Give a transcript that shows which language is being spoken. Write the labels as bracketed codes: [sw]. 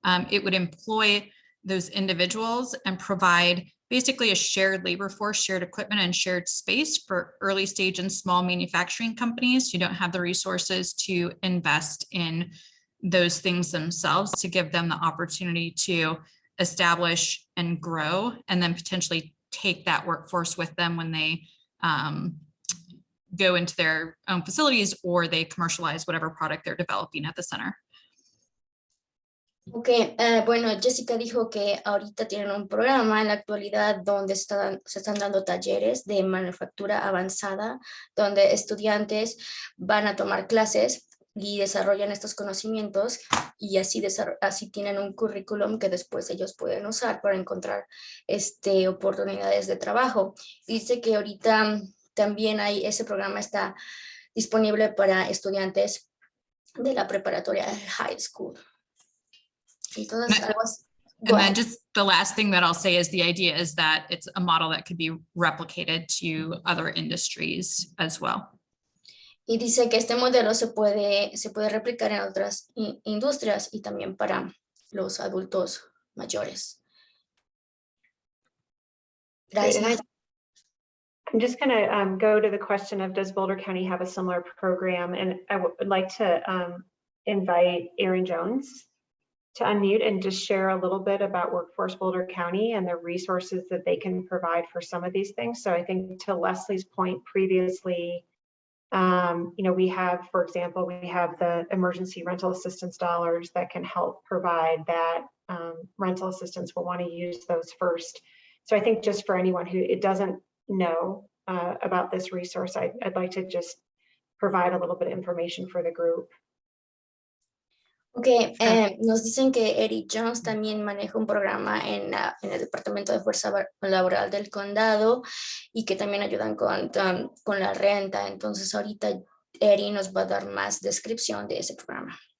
[en] It would employ those individuals and provide basically a shared labor force, shared equipment, and shared space for early stage and small manufacturing companies who don't have the resources to invest in those things themselves, to give them the opportunity to establish and grow, and then potentially take that workforce with them when they go into their own facilities or they commercialize whatever product they're developing at the center. [es] Ok, bueno, Jessica dijo que ahorita tienen un programa en la actualidad donde se están dando talleres de manufactura avanzada, donde estudiantes van a tomar clases y desarrollan estos conocimientos y así tienen un currículum que después ellos pueden usar para encontrar oportunidades de trabajo. Dice que ahorita también ese programa está disponible para estudiantes de la preparatoria high school. Entonces, [en] and then just the last thing that I'll say is the idea is that it's a model that could be replicated to other industries as well. [es] Y dice que este modelo se puede replicar en otras industrias y también para los adultos mayores. Gracias. [en] I'm just going to go to the question of, does Boulder County have a similar program? And I would like to invite Erin Jones to unmute and just share a little bit about Workforce Boulder County and the resources that they can provide for some of these things. So I think to Leslie's point previously, we have, for example, we have the emergency rental assistance dollars that can help provide that rental assistance. We'll want to use those first. So I think just for anyone who doesn't know about this resource, I'd like to just provide a little bit of information for the group. [es] Ok, nos dicen que Eric Jones también maneja un programa en el Departamento de Fuerza Laboral del Condado y que también ayudan con la renta. Entonces ahorita Eric nos va a dar más descripción de ese programa.